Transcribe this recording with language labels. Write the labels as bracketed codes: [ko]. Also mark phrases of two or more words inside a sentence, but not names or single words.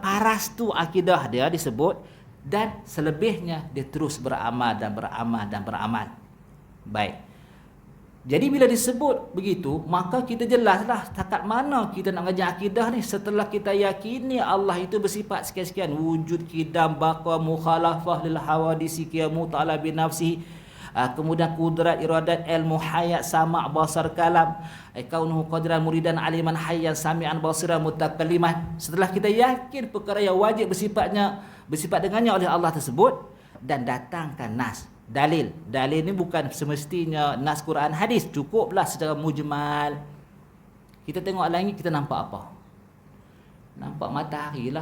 [ms] Cukuplah paras tu akidah dia disebut, dan selebihnya dia terus beramal dan beramal dan beramal. Baik. Jadi bila disebut begitu, maka kita jelaslah setakat mana kita nak ngajar akidah ni. Setelah kita yakini Allah itu bersifat sekian-sekian, [ar] وجود، قدم، بقاء، مخالفة للحوادث، قيامه تعالى بنفسه, kemudian قدرة، إرادة، علم، حياة، سمع، بصر، كلام، كونه قادرا، مريدا، عالما، حيا، سميعا، بصيرا، متكلما. [ms] Setelah kita yakin perkara yang wajib bersifat dengannya oleh Allah tersebut, dan datangkan nas, dalil. Dalil ni bukan semestinya nas Quran hadis, cukuplah secara mujmal. Kita tengok langit, kita nampak apa? Nampak matahari lah.